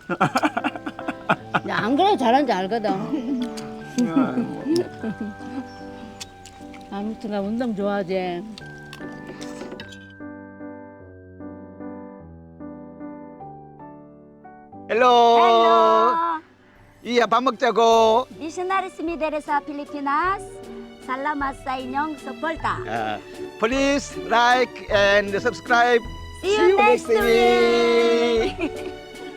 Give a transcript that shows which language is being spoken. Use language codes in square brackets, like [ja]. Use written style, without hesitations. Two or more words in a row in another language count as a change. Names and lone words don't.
[ko] 안 그래도 잘하는지 알거든. 아무튼 나 운동 좋아하지. 헬로. 이야, 밥 먹자고. [ceb] Missionaries Mideresa Pilipinas, salamat sa inyong suporta. [en] Please like and subscribe. See you next week. week.